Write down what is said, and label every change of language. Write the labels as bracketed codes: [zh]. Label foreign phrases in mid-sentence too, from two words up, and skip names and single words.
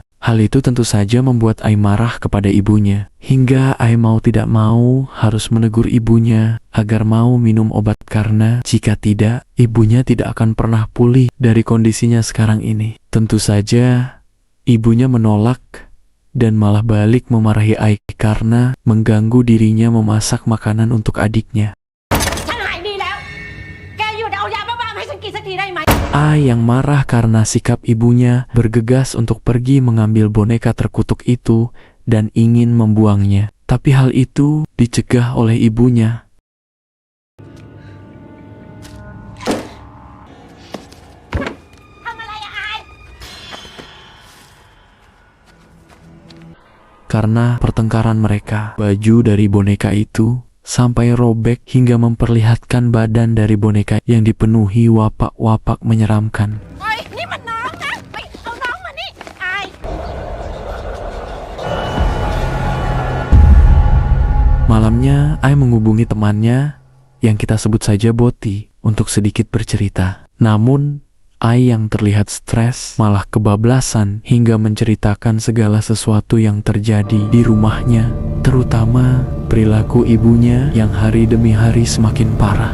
[id] Hal itu tentu saja membuat Ai marah kepada ibunya, hingga Ai mau tidak mau harus menegur ibunya agar mau minum obat karena jika tidak, ibunya tidak akan pernah pulih dari kondisinya sekarang ini. Tentu saja, ibunya menolak dan malah balik memarahi Ai karena mengganggu dirinya memasak makanan untuk adiknya. [th] ฉันหายดีแล้ว แกหยุดเอายาบ้าๆมาให้ฉันกินสักทีได้ไหม [id] Ai yang marah karena sikap ibunya bergegas untuk pergi mengambil boneka terkutuk itu dan ingin membuangnya. Tapi hal itu dicegah oleh ibunya. [th] ทำอะไรอะอาย [id] Karena pertengkaran mereka, baju dari boneka itu sampai robek hingga memperlihatkan badan dari boneka yang dipenuhi wapak-wapak menyeramkan. [th] เฮ้ยนี่มันน้องนะไปเอาน้องมานี่อาย [id] Malamnya, Ai menghubungi temannya yang kita sebut saja Boti untuk sedikit bercerita. Namun, Ai yang terlihat stres malah kebablasan hingga menceritakan segala sesuatu yang terjadi di rumahnya, terutama perilaku ibunya yang hari demi hari semakin parah.